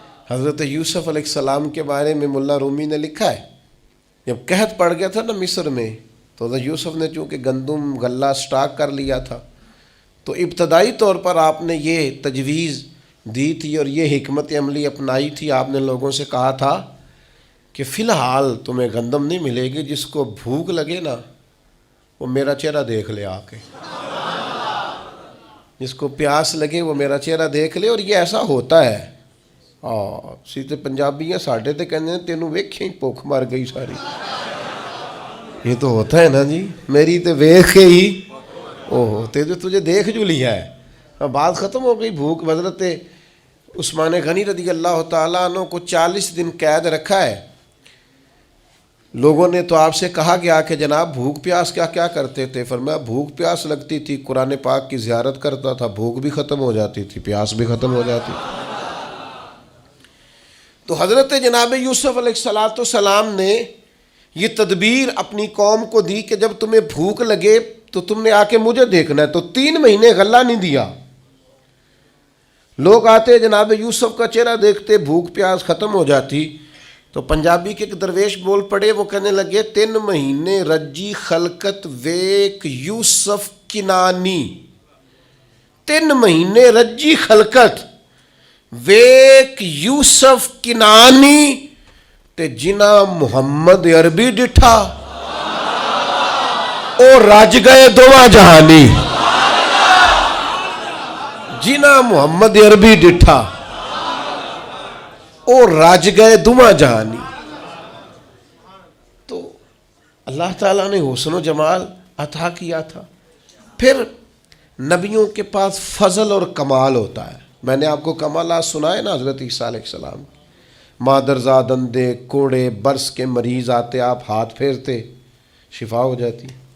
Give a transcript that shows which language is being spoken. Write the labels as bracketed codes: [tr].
[ur] حضرت یوسف علیہ السلام کے بارے میں ملا رومی نے لکھا ہے، جب قحط پڑ گیا تھا نا مصر میں، تو حضرت یوسف نے چونکہ گندم غلہ سٹاک کر لیا تھا، تو ابتدائی طور پر آپ نے یہ تجویز دی تھی اور یہ حکمت عملی اپنائی تھی. آپ نے لوگوں سے کہا تھا کہ فی الحال تمہیں گندم نہیں ملے گی، جس کو بھوک لگے نا وہ میرا چہرہ دیکھ لے آ کے، جس کو پیاس لگے وہ میرا چہرہ دیکھ لے. اور یہ ایسا ہوتا ہے. [pa] سیدھے پنجابیاں ساڈے تے کہندے نے تینوں ویکھیں بھوک مر گئی ساری. [ur] یہ تو ہوتا ہے نا جی، [pa] میری تے ویکھ کے ہی اوہ [ur] تجھے دیکھ جو لیا ہے. بات ختم ہو گئی. بھوک. حضرت عثمان غنی رضی اللہ تعالیٰ عنہ کو 40 دن قید رکھا ہے. لوگوں نے تو آپ سے کہا گیا کہ جناب بھوک پیاس کیا کرتے تھے؟ فرمایا بھوک پیاس لگتی تھی، قرآن پاک کی زیارت کرتا تھا، بھوک بھی ختم ہو جاتی تھی، پیاس بھی ختم ہو جاتی تھی. تو حضرت جناب یوسف علیہ السلام نے یہ تدبیر اپنی قوم کو دی کہ جب تمہیں بھوک لگے تو تم نے آ کے مجھے دیکھنا ہے. تو 3 مہینے غلہ نہیں دیا. لوگ آتے جناب یوسف کا چہرہ دیکھتے، بھوک پیاس ختم ہو جاتی. تو پنجابی کے ایک درویش بول پڑے، وہ کہنے لگے [pa] 3 مہینے رجی خلقت ویک یوسف کنانی. 3 مہینے رجی خلقت ویک یوسف کنانی تے جنا محمد عربی ڈٹھا او رج گئے دوواں جہانی. جنا محمد عربی ڈٹھا او رج گئے دوواں جہانی. [ur] تو اللہ تعالیٰ نے حسن و جمال عطا کیا تھا. پھر نبیوں کے پاس فضل اور کمال ہوتا ہے. میں نے آپ کو کمالات سنائے نا حضرت عیسیٰ علیہ السلام. مادرزاد اندھے کوڑے برس کے مریض آتے، آپ ہاتھ پھیرتے شفا ہو جاتی.